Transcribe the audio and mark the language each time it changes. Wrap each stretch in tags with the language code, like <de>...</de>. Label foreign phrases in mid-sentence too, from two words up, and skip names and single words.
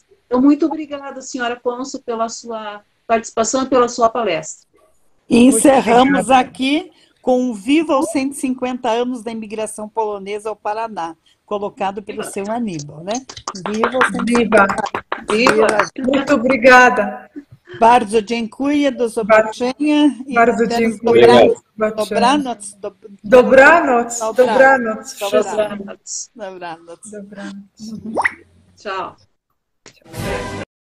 <pt>Então, muito obrigada, senhora cônsul, pela sua participação e pela sua palestra. E encerramos aqui com o Viva os 150 anos da imigração polonesa ao Paraná, colocado pelo seu Aníbal, né? Viva os 150 anos. Viva! Muito obrigada.</pt> <pl>Bardzo dziękuję, do zobaczenia. Bardzo dziękuję. Dobranoc. Dobranoc. Dobranoc. Dobranoc. Dobranoc. Dobranoc.</pl> <pt>Tchau.</pt>